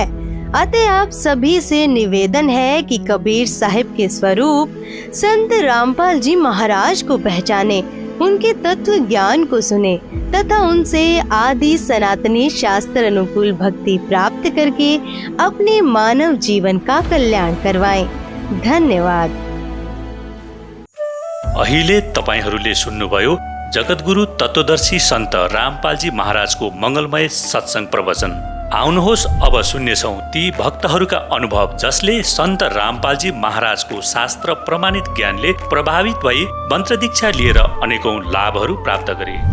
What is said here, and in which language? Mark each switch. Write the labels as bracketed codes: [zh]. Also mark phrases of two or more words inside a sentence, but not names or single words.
[hi] अतः आप सभी से निवेदन है कि कबीर साहिब के स्वरूप संत रामपाल जी महाराज को पहचाने, उनके तत्व ज्ञान को सुने तथा उनसे आदि सनातनी शास्त्र अनुकूल भक्ति प्राप्त करके अपने मानव जीवन का कल्याण करवाएं। धन्यवाद। [ne] अहिले तपाईहरूले सुन्नुभयो जगतगुरु तत्वदर्शी सन्त रामपालजी महाराजको मंगलमय सत्संग प्रवचन। आउनुहोस् अब सुन्नेछौं ती भक्तहरूका अनुभव जसले सन्त रामपालजी महाराजको शास्त्र प्रमाणित ज्ञानले प्रभावित भई मन्त्र दीक्षा लिएर अनेकौं लाभहरू प्राप्त गरे।